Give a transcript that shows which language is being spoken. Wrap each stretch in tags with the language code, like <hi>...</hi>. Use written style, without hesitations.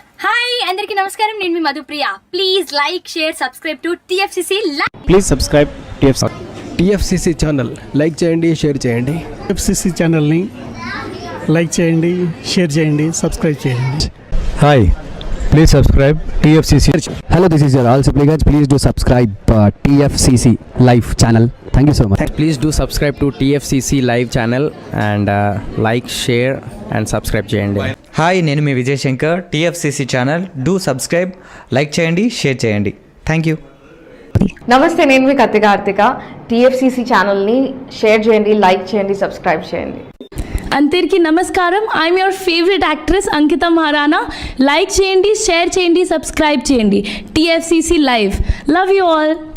<te>Hi అందరికీ నమస్కారం, నేను మీ Madhupriya.</te> <en>Please like, share, subscribe to TFCC live. Please subscribe</en> <te>TFCC channel like చేయండి, share చేయండి. TFCC ఛానల్ని లైక్ చేయండి, షేర్ చేయండి, సబ్స్క్రైబ్ చేయండి.</te> <en>Hi, please subscribe TFCC. Hello, this is your all supplicants. Please do subscribe TFCC live channel. Thank you so much. Please do subscribe to TFCC live channel and like, share and subscribe చేయండి.</en> <te>Hi, నేను మీ Vijay Shankar. TFCC channel do subscribe, like చేయండి, share చేయండి.</te> <en>Thank you.</en> <te>నమస్తే, నేను మీ Karthika. TFCC ఛానల్ని share చేయండి, like చేయండి, subscribe చేయండి. అందరికీ నమస్కారం.</te> <en>I'm your favourite actress</en> <te>Ankita Maharana. Like చేయండి, షేర్ చేయండి, సబ్స్క్రైబ్ చేయండి. TFCC live.</te> <en>Love you all.</en>